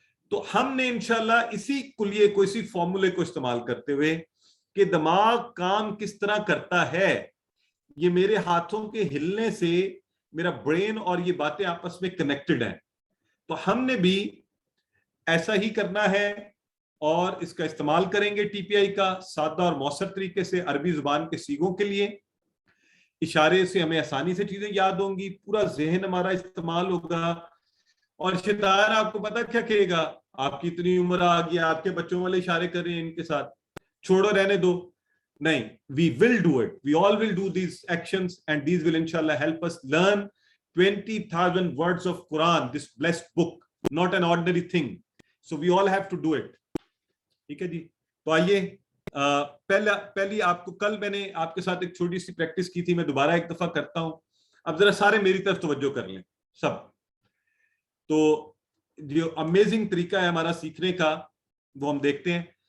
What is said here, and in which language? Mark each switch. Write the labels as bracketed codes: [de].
[ur] تو ہم نے انشاءاللہ اسی کلیے کو, اسی فارمولے کو استعمال کرتے ہوئے کہ دماغ کام کس طرح کرتا ہے, یہ میرے ہاتھوں کے ہلنے سے میرا برین اور یہ باتیں آپس میں کنیکٹڈ ہیں, تو ہم نے بھی ایسا ہی کرنا ہے اور اس کا استعمال کریں گے ٹی پی آئی کا سادہ اور مؤثر طریقے سے, عربی زبان کے سیغوں کے لیے. اشارے سے ہمیں آسانی سے چیزیں یاد ہوں گی, پورا ذہن ہمارا استعمال ہوگا. اور شیطان آپ کو پتا کیا کہے گا, آپ کی اتنی عمر آ گیا, آپ کے بچوں والے اشارے کر رہے ہیں ان کے ساتھ, چھوڑو رہنے دو. [en] نہیں, we will do it, we all will do these actions and these will inshallah help us learn 20,000 words of Quran, this blessed book, not an ordinary thing, so we all have to do it. [ur] ٹھیک ہے جی. تو آئیے پہلی آپ کو, کل میں نے آپ کے ساتھ ایک چھوٹی سی پریکٹس کی تھی, میں دوبارہ ایک دفعہ کرتا ہوں. اب ذرا سارے میری طرف توجہ کر لیں سب. تو جو امیزنگ طریقہ ہے ہمارا سیکھنے کا وہ ہم دیکھتے ہیں.